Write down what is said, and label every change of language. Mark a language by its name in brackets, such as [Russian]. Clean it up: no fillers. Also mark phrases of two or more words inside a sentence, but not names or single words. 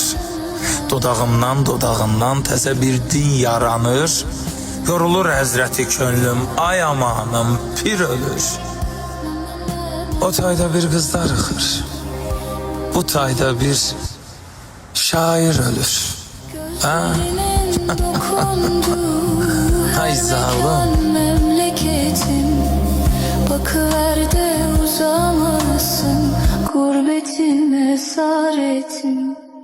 [Azerbaijani] Dodağımdan təzə bir din yaranır. Yorulur həzrəti könlüm, ay amanım, pir ölür. O tayda bir qız darıxır. Bu tayda bir şair ölür. Ha? Ay zalim. [Turkish] Memleketim, bakıver de uzamasın, gurbetim esaretim.